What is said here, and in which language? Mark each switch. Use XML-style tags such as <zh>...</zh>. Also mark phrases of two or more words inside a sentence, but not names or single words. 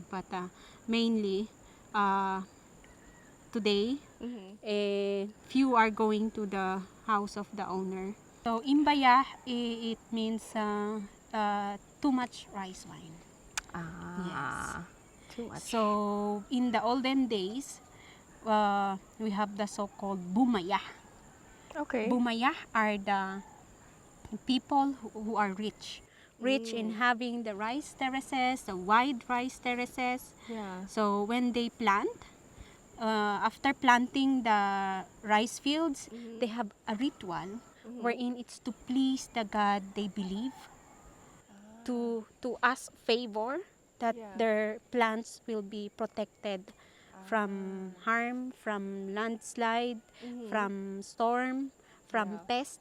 <en>But mainly, today, few are going to the house of the owner. So imbaya, it means too much rice wine. Yes. Too much. So in the olden days, we have the so-called bumaya. Okay. Bumaya are the people who are rich. Rich in having the rice terraces, the wide rice terraces. Yeah. So when they plant, after planting the rice fields, they have a ritual wherein it's to please the God they believe, to ask favor that their plants will be protected from harm, from landslide, from storm, from pest.</en>